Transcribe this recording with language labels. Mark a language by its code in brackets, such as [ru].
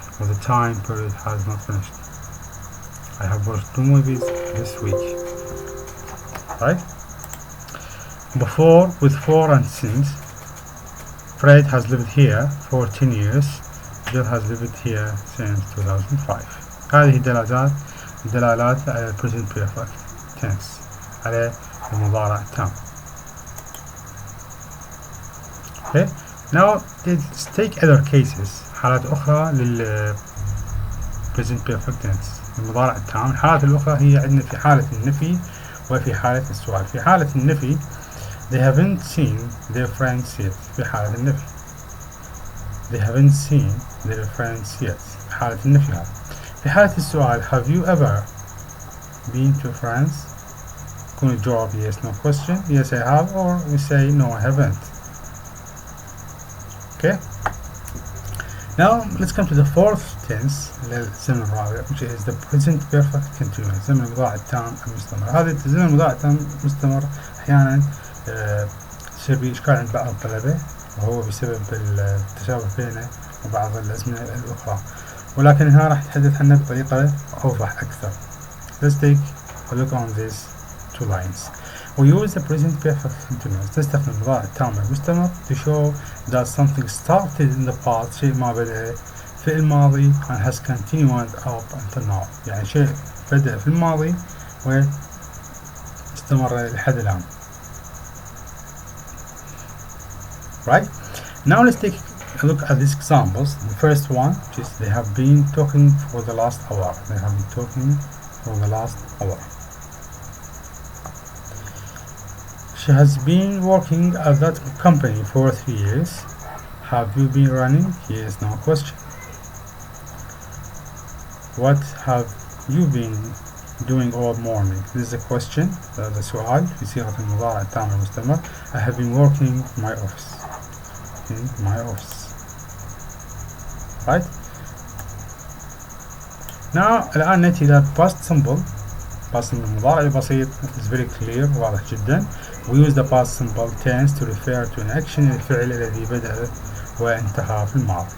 [en] When the time period has not finished. I have watched 2 movies this week. Right? Before, with for and since. Fred has lived here for 10 years. Jill has lived here since 2005. [ar] هذه دلالات على [en] present perfect tense [ar] على المضارع التام. Okay, [en] Now let's take other cases. [ar] حالات أخرى لل [en] present perfect tense [ar] المضارع التام. الحالات الأخرى هي عندنا في حالة النفي وفي حالة السؤال. في حالة النفي [en] they haven't seen their friends yet. [ar] في حالة النفي [en] they haven't seen their friends yet. [ar] في حالة النفي هذا. في حالة السؤال [en] have you ever been to France؟ [ar] يكون الجواب [en] yes no question. Yes I have, or we say no I haven't. Okay. Now let's come to the fourth tense [ar] للزمن الرابع, [en] which is the present perfect continuous. [ar] زمن المضارع التام المستمر. هذا الزمن المضارع التام المستمر أحيانا يصير به إشكال عند بعض الطلبة, وهو بسبب التشابه بينه وبعض الأزمنة الأخرى, ولكن هنا راح نتحدث عنه بطريقة أوضح أكثر. [en] Let's take a look on these two lines. We use the present perfect continuous. [ar] نستخدم المضارع التام المستمر [en] to show that something started in the past. [ar] شيء ما بدأ في الماضي [en] and has continued up until now. [ar] يعني شيء بدأ في الماضي واستمر لحد الآن. [en] Right? Now let's take a look at these examples. The first one, which is they have been talking for the last hour. They have been talking for the last hour. She has been working at that company for 3 years. Have you been running? Yes, no question. What have you been doing all morning? This is a question. [ar] هذا سؤال في صيغة المضارع التام المستمر. [en] I have been working in my office. In my office. Right? Now [ar] الآن نأتي إلى [en] past simple. past simple [ar] المضارع البسيط [en] is very clear, [ar] واضح جدا. [en] We use the past simple tense to refer to an action, [ar] الفعل الذي بدأ وانتهى في الماضي.